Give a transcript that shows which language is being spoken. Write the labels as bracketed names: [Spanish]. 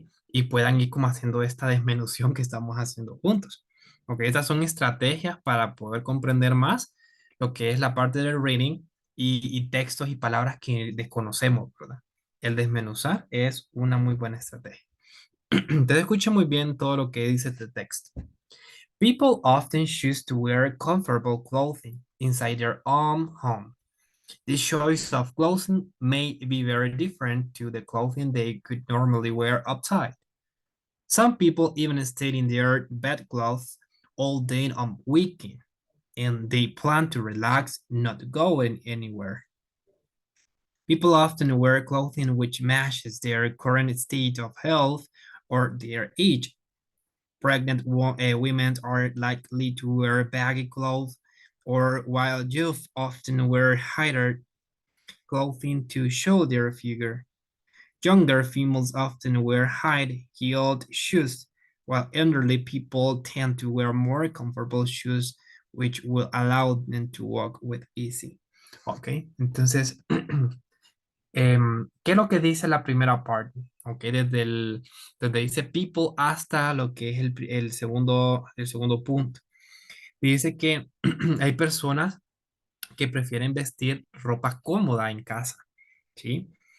[Spanish] Y puedan ir como haciendo esta desmenución que estamos haciendo juntos. ¿Ok? Estas son estrategias para poder comprender más lo que es la parte del reading y textos y palabras que desconocemos, ¿verdad? El desmenuzar es una muy buena estrategia. Entonces escuchen muy bien todo lo que dice este texto. [English] People often choose to wear comfortable clothing inside their own home. This choice of clothing may be very different to the clothing they could normally wear outside. Some people even stay in their bedclothes all day on weekend, and they plan to relax, not going anywhere. People often wear clothing which matches their current state of health or their age. Pregnant women are likely to wear baggy clothes, or while youth often wear higher clothing to show their figure. Younger females often wear high-heeled shoes, while elderly people tend to wear more comfortable shoes, which will allow them to walk with easy. [Spanish] Ok, entonces, ¿qué es lo que dice la primera parte? Ok, desde dice people hasta lo que es el segundo punto. Dice que hay personas que prefieren vestir ropa cómoda en casa, ¿sí?